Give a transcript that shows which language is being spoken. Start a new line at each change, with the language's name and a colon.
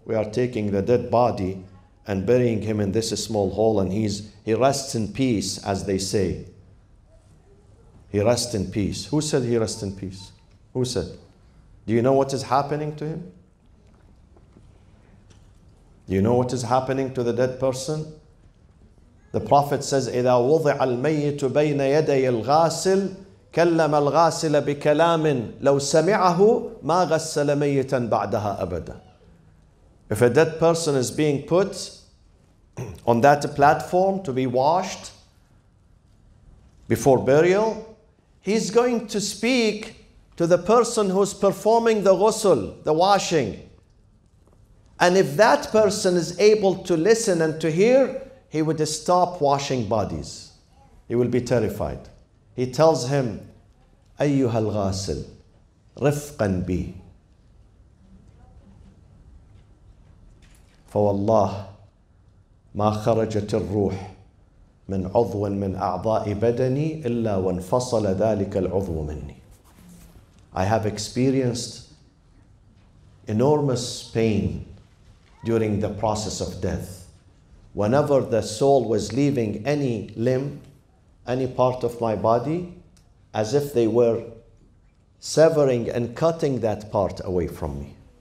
English: We are taking the dead body and burying him in this small hole and he rests in peace, as they say. He rests in peace. Who said he rests in peace? Who said? Do you know what is happening to him? Do you know what is happening to the dead person? The Prophet says,
Arabic: إِذَا وُضِعَ الْمَيِّتُ بَيْنَ يَدَيِ الْغَاسِلِ كَلَّمَ الْغَاسِلَ بِكَلَامٍ لَوْ سَمِعَهُ مَا غَسَّلَ مَيِّتًا بَعْدَهَا أَبَدًا.
English: If a dead person is being put on that platform to be washed before burial, he's going to speak to the person who's performing the ghusl, the washing. And if that person is able to listen and to hear, he would stop washing bodies. He will be terrified. He tells him,
Arabic: أيها الغاسل رفقا بي فوالله ما خرجت الروح من عضو من أعضاء بدني إلا وانفصل ذلك العضو مني.
English: I have experienced enormous pain during the process of death. Whenever the soul was leaving any limb, any part of my body, as if they were severing and cutting that part away from me.